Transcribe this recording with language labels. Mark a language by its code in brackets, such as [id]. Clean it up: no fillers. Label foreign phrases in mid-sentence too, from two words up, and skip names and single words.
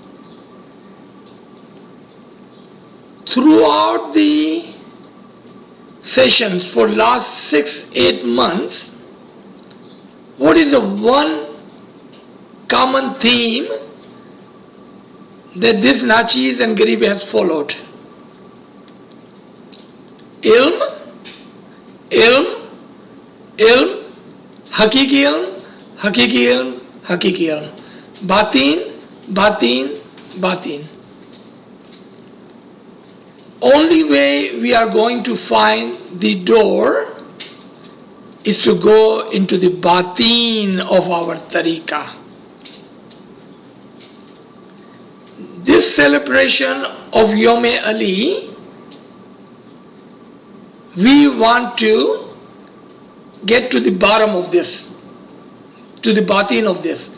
[en] Throughout the sessions for last 6-8 months, what is the one common theme that this Nachis and Garib has followed? [ar] علم، علم، علم، حقيقي علم، حقيقي علم، حقيقي علم. باطن، باطن، باطن. [en] Only way we are going to find the door is to go into the batin of our tariqah. This celebration of Yom Ali, we want to get to the bottom of this, to the batin of this.